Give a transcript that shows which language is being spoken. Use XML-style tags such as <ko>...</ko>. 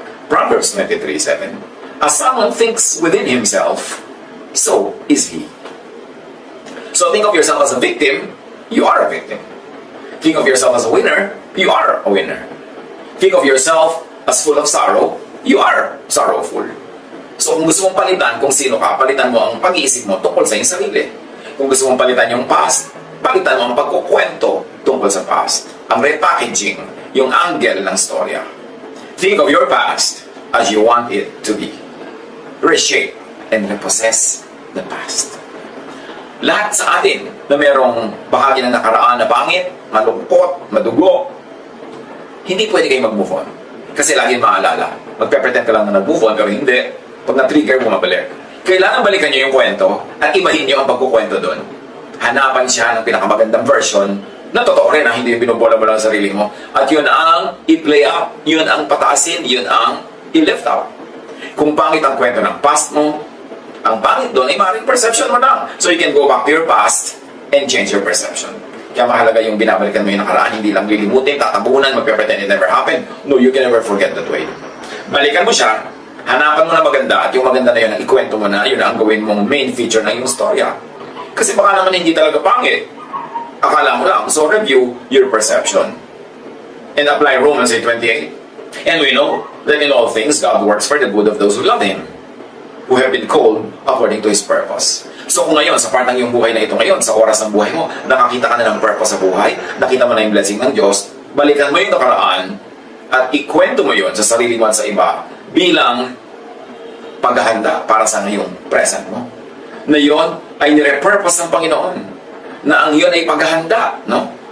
<en>Proverbs 23:7. As someone thinks within himself, so is he. So think of yourself as a victim, you are a victim. Think of yourself as a winner, you are a winner. Think of yourself as full of sorrow, you are sorrowful.</en> <tl>So kung gusto mong palitan kung sino ka, palitan mo ang pag-iisip mo tungkol sa iyong sarili. Kung gusto mong palitan yung past, palitan mo ang pagkukwento tungkol sa past. Ang repackaging, yung angle ng storya.</tl> <en>Think of your past as you want it to be. Reshape and repossess the past.</en> <tl>Lahat sa atin na merong bahagi ng nakaraan na pangit, malungkot, madugo, hindi pwede kayo mag-move on. Kasi lagi maalala. Magpe-pretend ka lang na nag-move on, pero hindi. Pag na-trigger, bumabalik. Kailangan balikan nyo yung kwento at ibahin nyo ang pagkukwento doon. Hanapan siya ng pinakamagandang version na totoo rin, hindi yung binubola mo lang sa sarili mo. At yun ang i-play out, yun ang pataasin, yun ang i-lift out. Kung pangit ang kwento ng past mo, ang pangit doon ay maaaring perception mo lang. So you can go back to your past and change your perception. Kaya mahalaga yung binabalikan mo yung nakaraan, hindi lang lilimutin, tatabunan, magpe-pretend it never happened.</tl> <en>No, you can never forget that way.</en> <tl>Balikan mo siya, hanapan mo na maganda, at yung maganda na yun, ang ikwento mo na, yun ang gawin mong main feature ng iyong storya. Kasi baka naman hindi talaga pangit. Akala mo lang. So review your perception.</tl> <en>And apply Romans 8:28. And we know that in all things, God works for the good of those who love Him, who have been called according to His purpose.</en> <tl>So kung ngayon, sa part ng iyong buhay na ito ngayon, sa oras ng buhay mo, nakakita ka na ng purpose sa buhay, nakita mo na yung blessing ng Diyos, balikan mo yung nakaraan, at ikwento mo yun sa sarili mo at sa iba, bilang paghahanda para sa ngayong present mo. Na yun ay nire-purpose ng Panginoon. Na ang yun ay paghahanda, no?</tl>